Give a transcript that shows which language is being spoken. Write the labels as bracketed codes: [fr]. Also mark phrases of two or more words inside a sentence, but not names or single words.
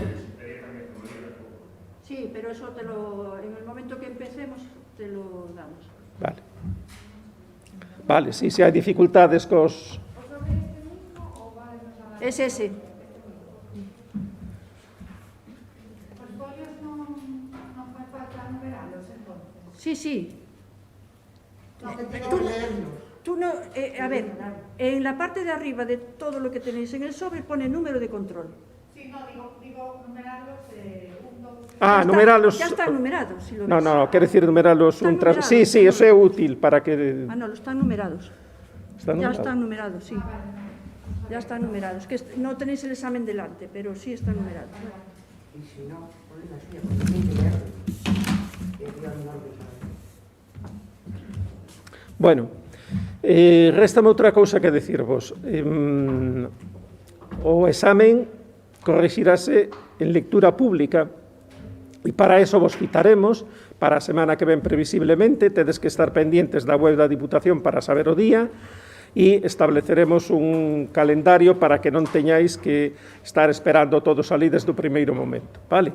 [es] Sí, pero eso en el momento que empecemos te lo damos. Vale. [gl] Vale, sí, se hai dificultades cos... [es] Es ese. [gl] Os folios non fai falta numeralos, [es] entonces. Sí, sí. No, que tengo que leerlos. Tú no, a ver, en la parte de arriba de todo lo que tenéis en el sobre pone número de control. Sí, no, digo numeralos, numeralos... Ya están numerados, si lo ves. [gl] No, quere decir numeralos [es] Están [gl] un tras... [es] numerados, Sí, están [gl] eso é útil para que... [es] Ah, no, están numerados. Ya están numerados, sí. Ya están numerados. Que no tenéis el examen delante, pero sí están numerados. Y si no, ponen la suya, porque tiene que leerlo. Bueno, [gl] réstame outra cousa que decirvos. O examen correxirase en lectura pública e para eso vos citaremos para a semana que ven previsiblemente. Tedes que estar pendientes da web da Diputación para saber o día e estableceremos un calendario para que non teñáis que estar esperando todos ali desde o primeiro momento, vale?